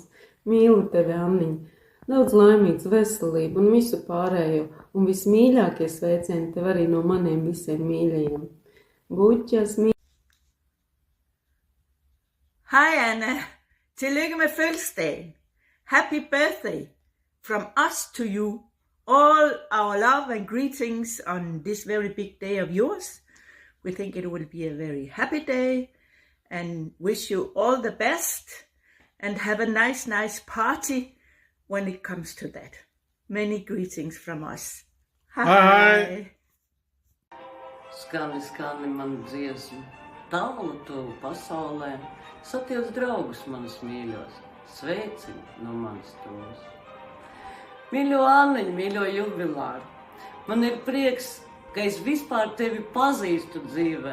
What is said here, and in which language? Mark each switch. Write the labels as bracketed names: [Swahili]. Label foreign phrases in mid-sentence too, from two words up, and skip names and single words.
[Latvian] Mīlu tevi, Anniņ! Daudz laimīgs, veselību un visu pārējo, un vismīļākie sveicieni tev arī no maniem visiem mīļajiem. Buķas, [Danish] Hej Anna, tillykke med fødselsdagen. [English] Happy birthday from us to you. All our love and greetings on this very big day of yours. We think it will be a very happy day and wish you all the best and have a nice party when it comes to that. Many greetings from us. Hi. [Latvian] Skani, skani man dziesmu, tālu tuvu pasaulē, satiec draugus manus mīļos, sveicini no manas tos. Mīļo Anniņ, mīļo jubilāri, man ir prieks, ka es vispār tevi pazīstu dzīvē.